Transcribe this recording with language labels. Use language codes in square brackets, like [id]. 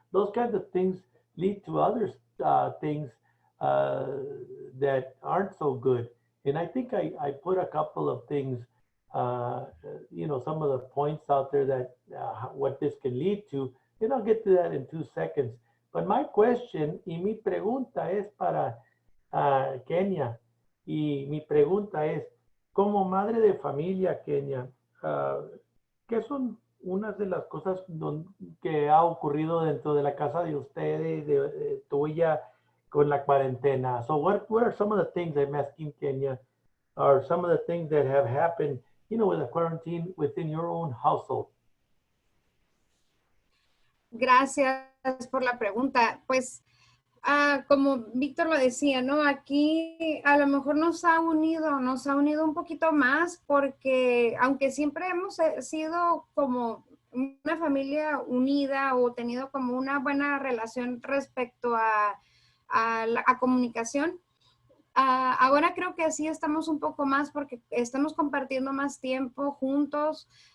[en] Those kinds of things lead to other things uh, that aren't so good. And I think I put a couple of things, uh, some of the points out there that what this can lead to, and I'll get to that in 2 seconds. But my question [es] y mi pregunta es para Kenia, y mi pregunta es, como madre de familia, Kenia, ¿qué son unas de las cosas que ha ocurrido dentro de la casa de ustedes, de tuya, con la cuarentena? [en] So what are some of the things I'm asking Kenya, or some of the things that have happened, with the quarantine within your own household? [es] Gracias por la pregunta. Pues, como Víctor lo decía, ¿no? Aquí a lo mejor nos ha unido un poquito más porque aunque siempre hemos sido como una familia unida o tenido como una buena relación respecto a la comunicación, ahora creo que sí estamos un poco más porque estamos compartiendo más tiempo juntos.